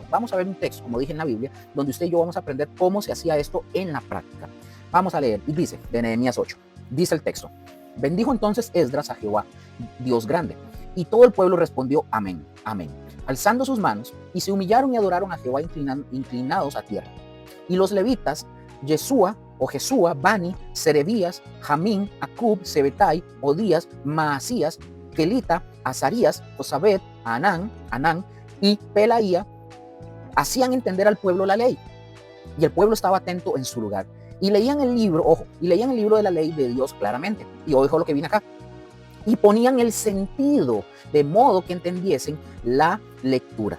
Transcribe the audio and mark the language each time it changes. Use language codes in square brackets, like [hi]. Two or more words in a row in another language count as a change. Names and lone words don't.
[es] Vamos a ver un texto, como dije en la Biblia, donde usted y yo vamos a aprender cómo se hacía esto en la práctica. Vamos a leer, y dice, de Nehemías 8, dice el texto: bendijo entonces Esdras a Jehová, Dios grande, y todo el pueblo respondió amén, amén, alzando sus manos, y se humillaron y adoraron a Jehová inclinados a tierra. Y los levitas, Jesúa, Bani, Serebías, Jamín, Acub, Sebetai, Odías, Maasías, Kelita, Azarías, Josabed, Anán y Pelaía hacían entender al pueblo la ley. Y el pueblo estaba atento en su lugar. Y leían el libro, leían el libro de la ley de Dios claramente. Y ojo lo que viene acá. Y ponían el sentido, de modo que entendiesen la lectura.